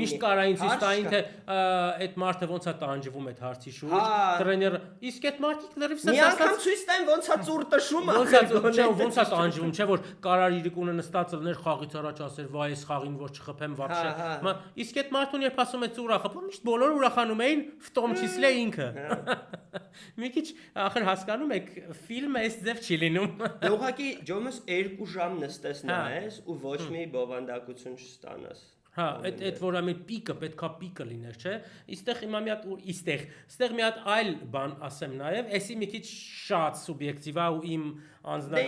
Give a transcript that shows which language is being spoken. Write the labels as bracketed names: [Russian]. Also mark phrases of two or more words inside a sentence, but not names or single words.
[Armenian] Միշտ կարա ինձ ստային թե այդ մարդը ոնց է տանջվում այդ հարցի շուրջ։ Տրեները, իսկ այդ մարդիկ լրիվ մի անգամ ցույց տային ոնց է ծուր տշում, ոնց է տանջվում, չէ՞ որ կարար իրիկունը նստած լներ խաղից առաջ ասեր, վայ այս խաղին որ չխփեմ вообще։ Իսկ այդ մարդուն երբ ասում է ծուր խփում, միշտ բոլորը ուրախանում էին, [Russian] в том числе [Armenian] ինքը։ Մի քիչ ախր հասկանում եք, ֆիլմը այս ձև չի լինում։ Դե ուղղակի ջոմս 2 ժամ նստես նայես ու ոչ մի բովանդակություն չստանաս։ Հա, այդ որ ամեն պիկը պետքա պիկը լիներ, չէ՞։ Իստեղ հիմա մի հատ ստեղ մի հատ այլ բան ասեմ նաև, էսի մի քիչ շատ սուբյեկտիվ է ու իմ անձնական